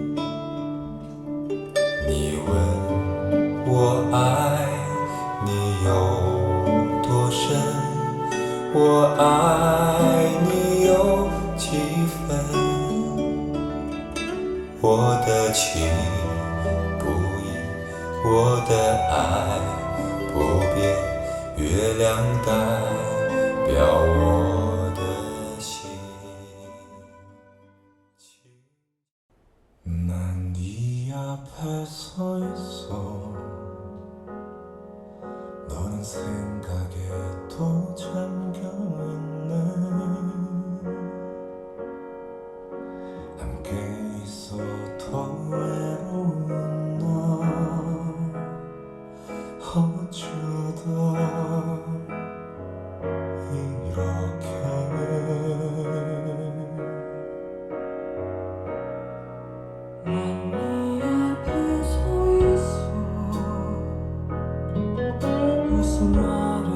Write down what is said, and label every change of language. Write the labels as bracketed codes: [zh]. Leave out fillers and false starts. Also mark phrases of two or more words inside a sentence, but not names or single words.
[zh] 你问我爱你有多深，我爱你有几分，我的情不移，我的爱不变，月亮代表我的心。 [ko] 난 네 앞에 서 있어 너는 생각에 또 잠겨있네 함께 있어 더 외로운 나 어쩌다 이렇게 난 네 앞에 서 있어 무슨 말